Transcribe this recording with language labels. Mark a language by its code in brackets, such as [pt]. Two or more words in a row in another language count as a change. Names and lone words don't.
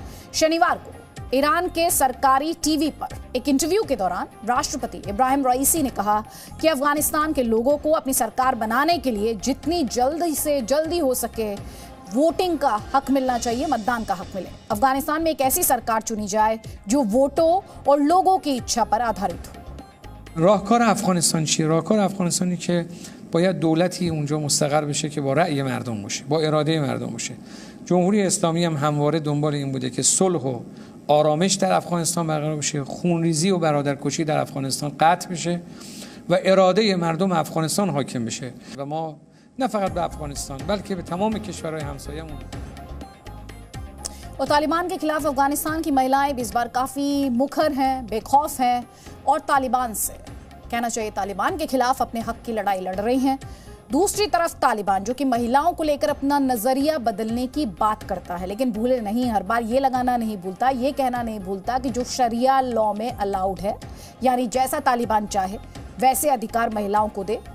[hi] शनिवार को ईरान के सरकारी टीवी पर एक इंटरव्यू के दौरान राष्ट्रपति इब्राहिम रईसी ने कहा कि अफगानिस्तान के लोगों को अपनी सरकार बनाने के लिए जितनी जल्दी से जल्दी हो सके वोटिंग का हक मिलना चाहिए, मतदान का हक मिले। अफगानिस्तान में एक ऐसी सरकार चुनी जाए जो वोटों और लोगों की इच्छा पर आधारित हो। [fa] راهکار افغانستان چیه؟ راهکار افغانستانی که باید دولتی اونجا مستقر بشه که با رأی مردم باشه، با اراده مردم باشه. جمهوری اسلامی هم همواره دنبال این بوده که صلح و آرامش در افغانستان برقرار بشه، خونریزی و برادرکشی در افغانستان قطع بشه و اراده مردم افغانستان حاکم بشه. و ما نه فقط به افغانستان بلکه به تمام کشورهای همسایه‌مون [hi] और तालिबान के खिलाफ अफगानिस्तान की महिलाएं भी इस बार काफी मुखर हैं, बेखौफ हैं और तालिबान से कहना चाहिए तालिबान के खिलाफ अपने हक की लड़ाई लड़ रही हैं। दूसरी तरफ तालिबान जो कि महिलाओं को लेकर अपना नजरिया बदलने की बात करता है, लेकिन भूले नहीं, हर बार ये लगाना नहीं भूलता, ये कहना नहीं भूलता कि जो शरिया लॉ में अलाउड है, यानी जैसा तालिबान चाहे वैसे अधिकार महिलाओं को दे।